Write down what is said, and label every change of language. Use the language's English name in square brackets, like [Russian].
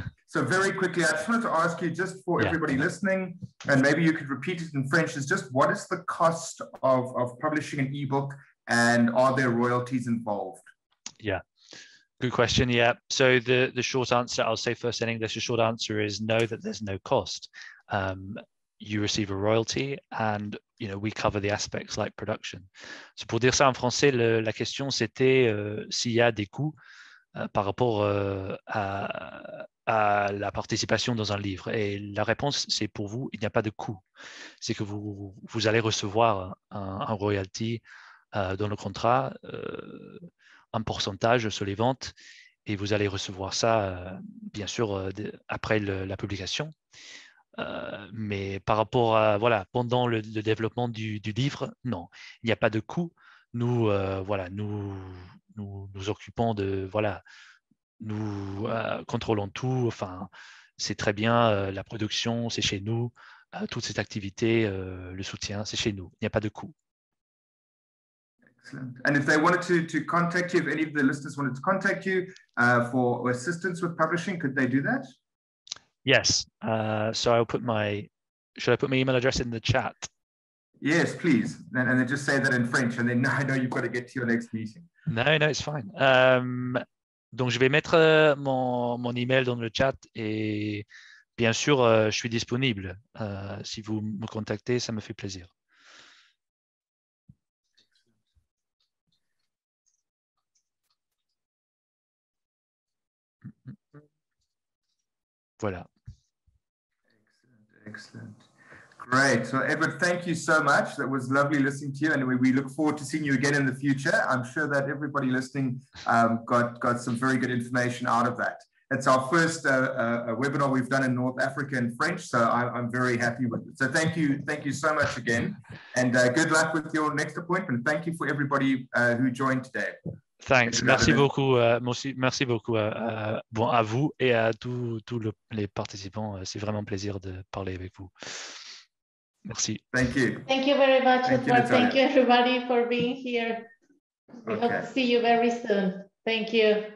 [English] So very quickly, I just wanted to ask you, just for everybody listening, and maybe you could repeat it in French, is just what is the cost of publishing an ebook and are there royalties involved? Yeah, good question. Yeah, so the short answer, I'll say first in English, the short answer is no, that there's no cost. You receive a royalty and we cover the aspects like production. [French] So pour dire ça en français, la question c'était s'il y a des coûts par rapport à la participation dans un livre. Et la réponse, c'est pour vous, il n'y a pas de coût. C'est que vous allez recevoir un royalty dans le contrat, un pourcentage sur les ventes, et vous allez recevoir ça, bien sûr, après la publication. Mais par rapport à, pendant le développement du livre, non, il n'y a pas de coût. Nous, nous occupons de, nous contrôlons tout. Enfin, c'est très bien, la production, c'est chez nous. Toute cette activité, le soutien, c'est chez nous. Il n'y a pas de coût. [English] Excellent. And if they wanted to contact you, if any of the listeners wanted to contact you for assistance with publishing, could they do that? Yes. So I'll put should I put my email address in the chat? Yes, please. And then just say that in French, and then I know you've got to get to your next meeting. No, it's fine. [French] Donc, je vais mettre mon email dans le chat et bien sûr, je suis disponible. Si vous me contactez, ça me fait plaisir. Voilà. [English] Excellent. Great. So Edward, thank you so much. That was lovely listening to you, and we look forward to seeing you again in the future. I'm sure that everybody listening got some very good information out of that. It's our first webinar we've done in North Africa in French, so I'm very happy with it. So thank you so much again, and good luck with your next appointment. Thank you for everybody who joined today. Thanks. [French] Merci beaucoup. Merci beaucoup à vous et à tous les participants. C'est vraiment un plaisir de parler avec vous. Merci. [English] Thank you. Thank you very much, Edward. Thank you, everybody, for being here. We hope to see you very soon. Thank you.